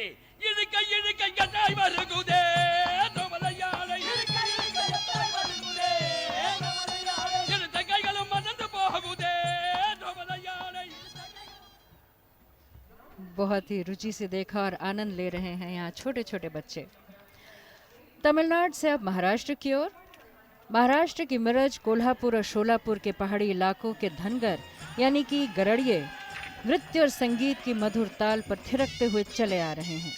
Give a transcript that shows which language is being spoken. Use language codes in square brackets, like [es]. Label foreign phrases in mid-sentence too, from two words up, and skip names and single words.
[ta] இழுக்க இழுக்க எட்டாய் வருகுதே தோமலையாளை. இழுக்க இழுக்க எட்டாய் வருகுதே தோமலையாளை. இழுத்த கைகளும் மறந்து போகுதே தோமலையாளை. [hi] बहुत ही रुचि से देखा और आनंद ले रहे हैं यहाँ छोटे छोटे बच्चे। तमिलनाडु से अब महाराष्ट्र की ओर। महाराष्ट्र की मिरज, कोल्हापुर और शोलापुर के पहाड़ी इलाकों के धनगर यानी कि गरड़िए नृत्य और संगीत की मधुर ताल पर थिरकते हुए चले आ रहे हैं।